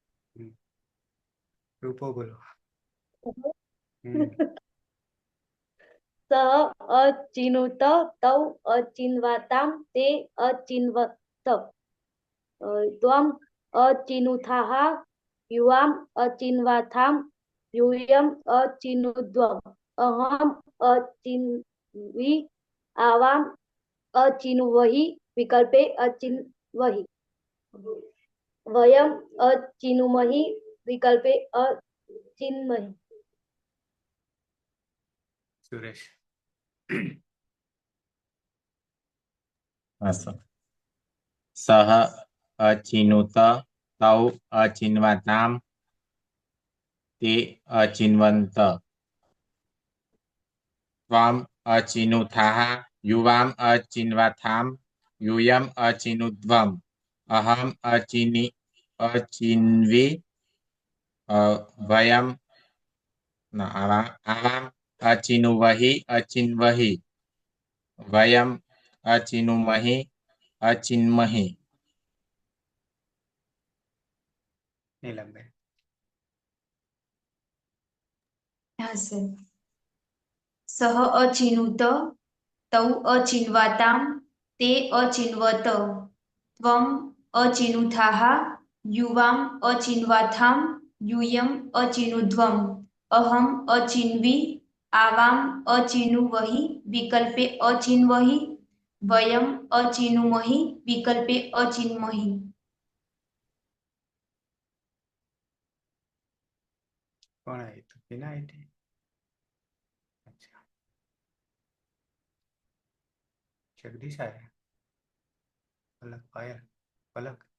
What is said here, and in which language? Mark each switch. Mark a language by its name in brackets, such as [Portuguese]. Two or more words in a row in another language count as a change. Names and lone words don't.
[Gujarati] રૂપો બોલો. [Sanskrit] સ અચિનુત તૌ અચિન્વાતામ તે અચિન્વત ત્વમ અચિનુથાહ યુવામ અચિન્વાથામ यूयम अचिनुद्वम अहम अचिन्वी आवाम अचिनुवहि विकल्पे अचिन्वहि वयम अचिनुमहि विकल्पे अचिन्महि. [Gujarati] સુરેશ [Sanskrit] સહ અચિનુત તૌ અચિન્વાતામ તે અચિન્વંત ત્વમ અચિનુથાહ યુવામ અચિન્વાથામ यूयम अचिनुध्वम अहम अचिन्वी वयम आवाम अचिनुवहि अचिन्वहि वयम અચિનુમહી અચિન્મહી. [Gujarati] નીલમબેન. હા સર. સહ અચિનુત તૌ અચિન્વાતામ તે અચિન્વત ત્વમ અચિનુથાહ યુવામ અચિન્વાથામ यूयम अचिनुध्वम अहम अचिन्वी आवाम अचिनुवहि विकल्पे अचिन्वहि वयम अचिनुमहि विकल्पे अचिन्महि. કોણ આવ્યું હતું? વિના આઈટી. અચ્છા, જગદીશ આવ્યા. પલક પાયલ પલક.